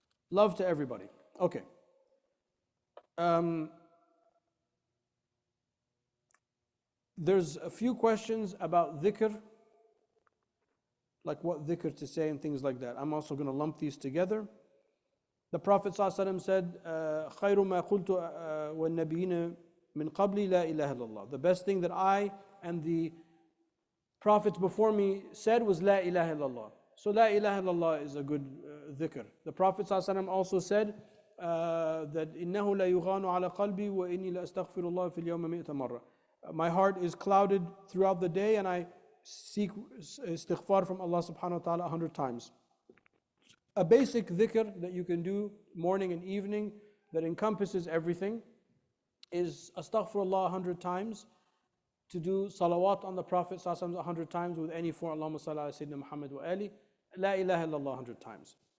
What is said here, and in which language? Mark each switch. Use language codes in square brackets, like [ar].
[en] Love to everybody. Okay. There's a few questions about dhikr, like what dhikr to say and things like that. I'm also going to lump these together. The Prophet ﷺ said, [ar] خَيْرُ مَا قُلْتُ وَالنَّبِيِّينَ مِنْ قَبْلِ لَا إِلَهَ إِلَّا اللَّهِ. [en] The best thing that I and the prophets before me said was La ilaha illallah. So La ilaha illallah is a good dhikr. The Prophet ﷺ also said that [ar] إِنَّهُ لَا يُغَانُ عَلَى قَلْبِي وَإِنِّي لَأَسْتَغْفِرُ اللَّهِ فِي الْيَوْمِ مِئَةَ مَرَّةٍ. [en] My heart is clouded throughout the day and I seek istighfar from Allah subhanahu wa ta'ala 100 times. A basic dhikr that you can do morning and evening that encompasses everything is astaghfirullah 100 times, to do salawat on the Prophet 100 times with any form, Allahumma salli ala Sayyidina Muhammad wa ali, la ilaha illallah 100 times.